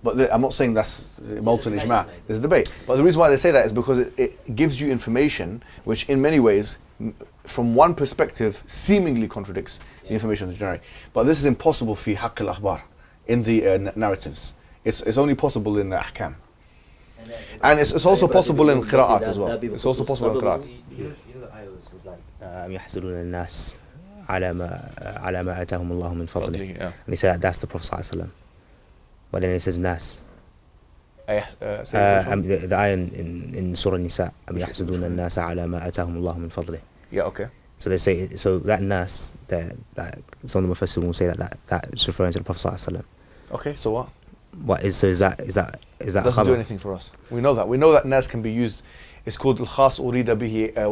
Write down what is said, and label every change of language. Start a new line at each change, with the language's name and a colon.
English: But I'm not saying that's molten ijma'. There's a debate. But the reason why they say that is because it gives you information which in many ways, from one perspective, seemingly contradicts the information of the generic. But this is impossible
Arabic: fi haqq al-akhbar,
English: in the narratives. It's only possible in the ahkam. And And it's also possible in qira'at as well. It's also possible in qira'at. You know the ayahs with like
Arabic: يحسدون الناس على ما آتاهم الله من فضله.
English: Yeah. And they say that's the Prophet sallallahu alaihi wasallam. But then it says nas. The ayah in Surah Nisa
Arabic: أم يحسدون الناس على ما آتاهم الله من فضله.
English: Yeah, okay. So they say, so that nas, that some of the Mufassirun will say that's referring to the Prophet sallallahu alaihi wasallam. Okay, so what? What is, so is that Doesn't khabar? do anything for us. We know that. We know that nas can be used. It's called
Arabic: al-khas urida bihi.